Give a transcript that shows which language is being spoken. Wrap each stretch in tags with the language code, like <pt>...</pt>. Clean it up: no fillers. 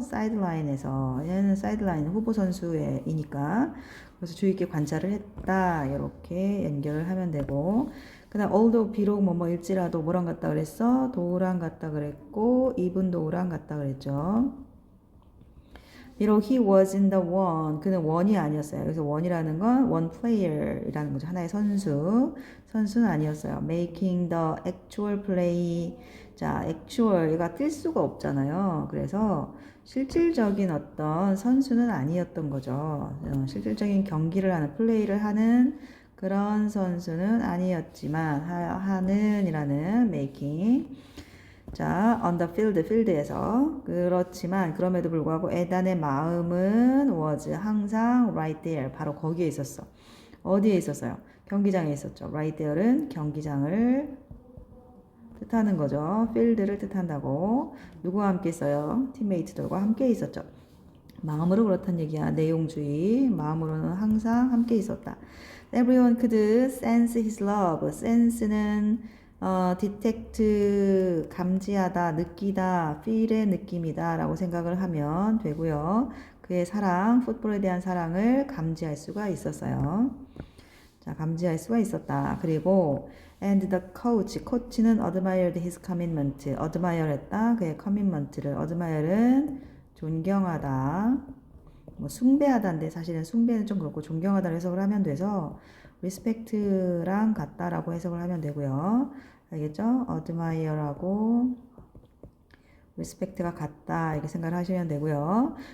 <ko>사이드라인에서. 얘는 사이드라인 후보 선수이니까. 그래서 주의 깊게 관찰을 했다. 이렇게 연결을 하면 되고. 그 다음 although 비록 뭐일지라도 뭐랑 같다 그랬어? 도랑 같다 그랬고</ko> <en>even though</en> <ko>랑 같다 그랬죠. 비록</ko> <en>he was in the one,</en> <ko>그는 원이 아니었어요. 그래서 원이라는 건 one player이라는 거죠. 하나의 선수. 선수는 아니었어요.</ko> <en>making the actual play.</en> <ko>자, actual, 얘가 뛸 수가 없잖아요. 그래서 실질적인 어떤 선수는 아니었던 거죠. 실질적인 경기를 하는, 플레이를 하는 그런 선수는 아니었지만, 하는 이라는 making. 자, on the field, field에서. 그렇지만, 그럼에도 불구하고 에단의 마음은 was 항상</ko> <en>right there.</en> <ko>바로 거기에 있었어. 어디에 있었어요? 경기장에 있었죠.</ko> <en>right there</en> <ko>는 경기장을 뜻하는 거죠. field를 뜻한다고. 누구와 함께 있어요? 팀메이트들과 함께 있었죠. 마음으로 그렇단 얘기야. 내용주의. 마음으로는 항상 함께 있었다.</ko> <en>Everyone could sense his love.</en> <ko>sense는 detect, 감지하다, 느끼다, feel의 느낌이다 라고 생각을 하면 되고요. 그의 사랑, 풋볼에 대한 사랑을 감지할 수가 있었어요. 자, 감지할 수가 있었다. 그리고</ko> <en>and the coach,</en> <ko>코치는</ko> <en>admired his commitment,</en> <ko>admire 했다. 그의 commitment를, admire는 존경하다, 뭐 숭배하다인데 사실은 숭배는 좀 그렇고 존경하다로 해석을 하면 돼서 respect랑 같다라고 해석을 하면 되고요. 알겠죠? admire하고 respect가 같다 이렇게 생각을 하시면 되고요.</ko>